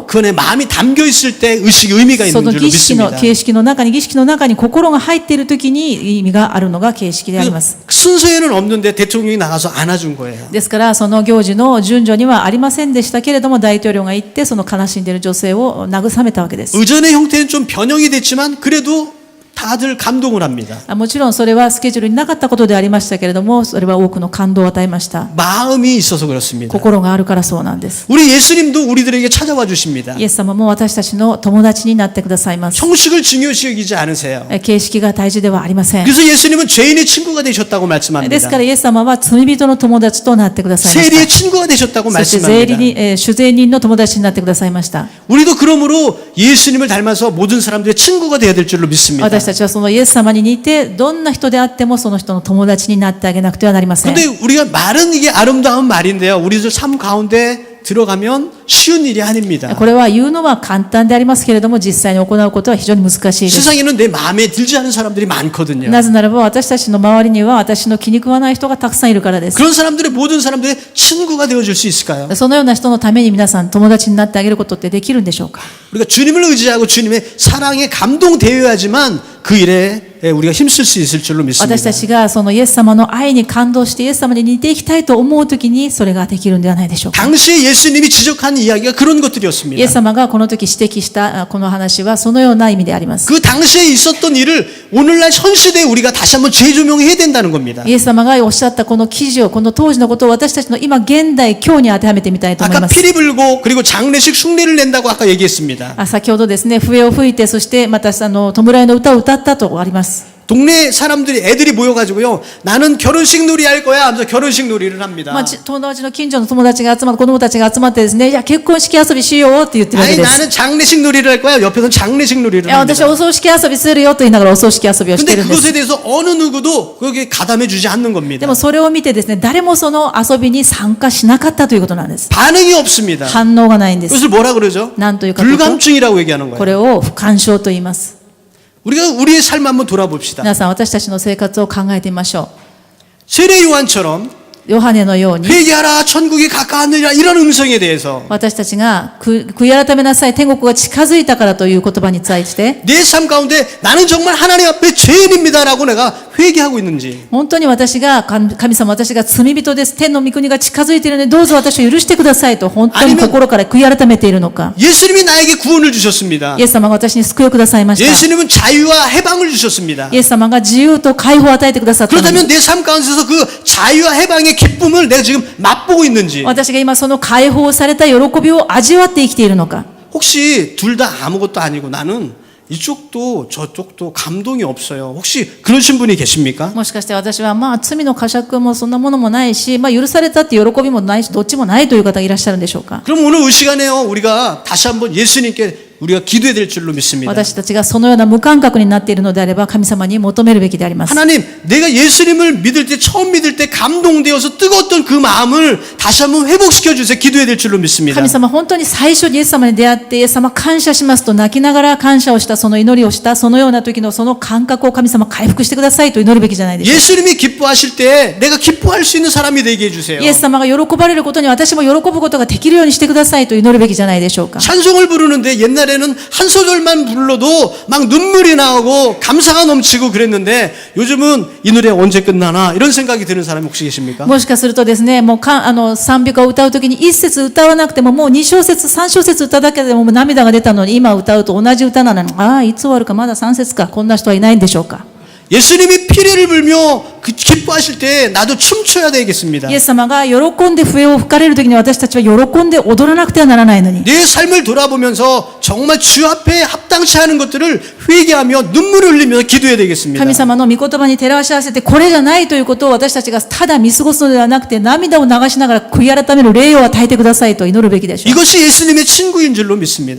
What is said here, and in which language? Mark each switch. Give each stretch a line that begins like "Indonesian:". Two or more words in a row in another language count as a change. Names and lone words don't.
Korean: 그 안에 마음이 담겨 있을 때 의식이 의미가
Japanese: そ
Korean: 있는
Japanese: の
Korean: 줄로
Japanese: 儀式の
Korean: 믿습니다.
Japanese: 形式の中に儀式の中に心が入っているときに意味があるのが形式であります。
Korean: 순서에는 없는데 대통령이 나가서 안아준 거예요.
Japanese: ですからその行事の順序にはありませんでしたけれども、大統領が行ってその悲しんでいる女性を慰めたわけです。
Korean: 의전의 형태는 좀 변형이 됐지만 그래도 다들 감동을 합니다.
Japanese: もちろんそれはスケジュールになかったことでありましたけれども、それは多くの感動を与えました。
Korean: 마음이 있어서 그렇습니다.
Japanese: 心があるからそうなんです。
Korean: 우리 예수님도 우리들에게 찾아와 주십니다.
Japanese: イエス様も私たちの友達になってくださいます。
Korean: 형식을 중요시 여기지 않으세요.
Japanese: 形式が大事ではありません。
Korean: 그래서 예수님은 죄인의 친구가 되셨다고
Japanese: ですか
Korean: 말씀합니다.
Japanese: らイエス様は罪人の友達となってくださいました。
Korean: 세리의 친구가 되셨다고
Japanese: そして税理
Korean: 말씀합니다.
Japanese: 人、主税人の友達になってくださいました。
Korean: 우리도 그러므로 예수님을 닮아서 모든 사람들의 친구가 되어야 될 줄로 믿습니다.
Japanese: 私たちはそのイエス様に似て、どんな人であってもその人の友達になってあげなくてはなりません。
Korean: 근데 우리가 말은 이게 아름다운 말인데요. 우리들 삶 가운데 들어가면 쉬운 일이 아닙니다.
Japanese: これは言うのは簡単でありますけれども、実際に行うことは非常に難しいです。
Korean: 세상에는 내 마음에 들지 않은 사람들이 많거든요.
Japanese: なぜならば私たちの周りには私の気に食わない人がたくさんいるからです。
Korean: 그런 사람들의 모든 사람들의 친구가 되어줄 수 있을까요?
Japanese: そのような人のために皆さん友達になってあげることってできるんでしょうか。
Korean: 우리가 주님을 의지하고 주님의 사랑에 감동되어야지만 그 일에 우리가 힘쓸 수 있을 줄로
Japanese: 私
Korean: 믿습니다.
Japanese: たちがそのイエス様の愛に感動してイエス様に似ていきたいと思うときにそれができるんではないでしょうか。
Korean: 당시에 예수님이 지적한 이야기가 그런
Japanese: イエ
Korean: 것들이었습니다.
Japanese: ス様がこの時指摘したこの話はそのような意味であります。
Korean: 그 당시에 있었던 일을 오늘날 현 시대에 우리가 다시 한번 재조명해야 된다는 겁니다.
Japanese: イエス様がおっしゃったこの記事を、この当時のことを私たちの今現代今日に当てはめてみたいと思い
Korean: 아까
Japanese: ます。
Korean: 피리 불고 그리고 장례식 숭례를 낸다고 아까 얘기했습니다.
Japanese: 先ほどですね、笛を吹いて、そしてまた弔いの歌を歌ったとあります。
Korean: 동네 사람들이 애들이 모여가지고요. 나는 결혼식 놀이 할 거야 하면서 결혼식 놀이를 합니다.
Japanese: 友達の近所の友達が集まって、子供たちが集まってですね、いや結婚式遊びしようって言ってるわけ
Korean: 아니
Japanese: です。
Korean: 나는 장례식 놀이를 할 거야. 옆에서는 장례식 놀이를
Japanese: いや私
Korean: 합니다.
Japanese: はお葬式遊びするよと言いながらお葬式遊びをして
Korean: 근데
Japanese: るんです。
Korean: 그것에 대해서 어느 누구도 거기에 가담해주지 않는
Japanese: で
Korean: 겁니다.
Japanese: もそれを見てですね、誰もその遊びに参加しなかったということなんです。
Korean: 반응이 없습니다.
Japanese: 反応がないんです。
Korean: 그것을 뭐라 그러죠?
Japanese: なんというかというと、
Korean: 불감증이라고 얘기하는
Japanese: こ
Korean: 거예요.
Japanese: れを不干渉と言います。
Korean: 우리가 우리의 삶 한번 돌아봅시다.
Japanese: 皆さん私たちの生活を考えてみましょ
Korean: 세례 요한처럼
Japanese: う。ヨハネのように
Korean: 회개하라 천국이 가까웠느니라 이런 음성에 대해서
Japanese: 私たちが悔い改めなさい、天国が近づいたからという言葉に対して
Korean: 내 삶 가운데 나는 정말 하나님 앞에 죄인입니다라고 내가 회개하고 있는지
Japanese: 本当に私が神様、私が罪人です、天の御国が近づいているのでどうぞ私を許してくださいと本当に心から悔い改めているのか。
Korean: 예수님이 나에게 구원을 주셨습니다.
Japanese: イエス様が私に救いをくださいました。
Korean: 예수님은 자유와 해방을 주셨습니다.
Japanese: イエス様が自由と解放を与えてくださったのに、
Korean: 그렇다면 내 삶 가운데서 그 자유와 해방의 기쁨을 내가 지금 맛보고 있는지
Japanese: 私が今その解放された喜びを味わって生きているのか。
Korean: 혹시 둘 다 아무것도 아니고 나는 이쪽도 저쪽도 감동이 없어요. 혹시 그러신 분이 계십니까?
Japanese: もしかして私は罪の呵責もそんなものもないし、許されたって喜びもないし、どっちもないという方がいらっしゃるんでしょうか。
Korean: 그럼 오늘 이 시간에요. 우리가 다시 한번 예수님께 우리가 기도해야 될 줄로 믿습니다.
Japanese: 私たちがそのような無感覚になっているのであれば神様に求めるべきであります。
Korean: 하나님, 내가 예수님을 믿을 때 처음 믿을 때 감동되어서 뜨거웠던 그 마음을 다시 한번 회복시켜 주세요. 기도해야 될 줄로 믿습니다.
Japanese: 神様、本当に最初にイエス様に出会ってイエス様感謝しますと泣きながら感謝をしたその祈りをしたそのような時のその感覚を神様回復してくださいと祈るべきじゃないでしょうか。
Korean: 예수님이 기뻐하실 때 내가 기뻐할 수 있는 사람이 되게 해주세요.
Japanese: イエス様が喜ばれることに私も喜ぶことができるようにしてくださいと祈るべきじゃないでしょうか。
Korean: 찬송을 부르는데 옛날에는 한 소절만 불러도 막 눈물이 나오고 감사가 넘치고 그랬는데 요즘은 이 노래 언제 끝나나 이런 생각이 드는 사람이 혹시 계십니까?
Japanese: もしかするとですね、もう賛美歌を歌うときに一節歌わなくてももう2小節3小節歌うだけでも涙が出たのに今歌うと同じ歌なのに、いつ終わるかまだ3節か、こんな人はいないんでしょうか。
Korean: 예수님이 피리를 불며 기뻐하실 때 나도 춤춰야 되겠습니다.
Japanese: イエス様が喜んで笛を吹かれるときに私たちは喜んで踊らなくてはならないのに。
Korean: 내 삶을 돌아보면서 정말 주 앞에 합당치 않은 것들을 회개하며 눈물을 흘리면서 기도해야 되겠습니다.
Japanese: 神様の御言葉に照らし合わせてこれじゃないということを私たちがただ見過ごすのではなくて涙を流しながら悔い改める霊を与えてくださいと祈るべきでしょう。
Korean: 이것이 예수님의 친구인 줄로 믿습니다.